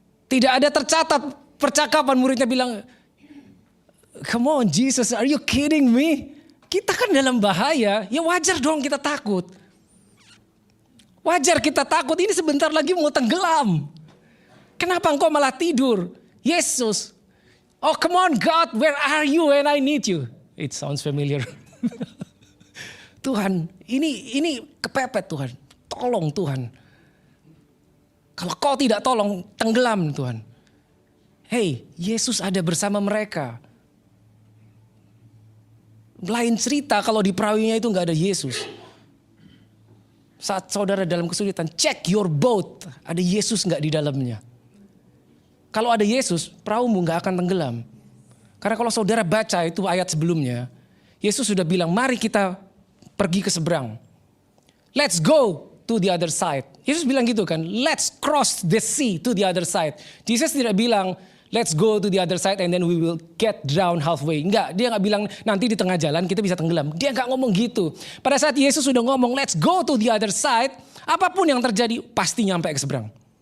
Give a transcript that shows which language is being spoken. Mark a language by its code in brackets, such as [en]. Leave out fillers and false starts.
[id] Tidak ada tercatat percakapan muridnya bilang, [en] come on Jesus, are you kidding me? [id] Kita kan dalam bahaya, ya wajar dong kita takut. Wajar kita takut, ini sebentar lagi mau tenggelam. Kenapa engkau malah tidur? [en] Yesus, oh come on God, where are you when I need you? It sounds familiar. [id] Tuhan, ini kepepet Tuhan. Tolong Tuhan. Kalau kau tidak tolong, tenggelam Tuhan. Hey, Yesus ada bersama mereka. Lain cerita kalau di perahunya itu gak ada Yesus. Saat saudara dalam kesulitan, [en] check your boat. [id] Ada Yesus gak di dalamnya? Kalau ada Yesus, perahumu gak akan tenggelam. Karena kalau saudara baca itu ayat sebelumnya, Yesus sudah bilang, mari kita pergi ke seberang. [en] Let's go to the other side. [id] Yesus bilang gitu kan, [en] let's cross the sea to the other side. Jesus [id] tidak bilang, [en] let's go to the other side and then we will get down halfway. [id] Enggak, dia gak bilang nanti di tengah jalan kita bisa tenggelam. Dia gak ngomong gitu. Pada saat Yesus sudah ngomong, [en] let's go to the other side, [id] apapun yang terjadi pasti nyampe ke seberang.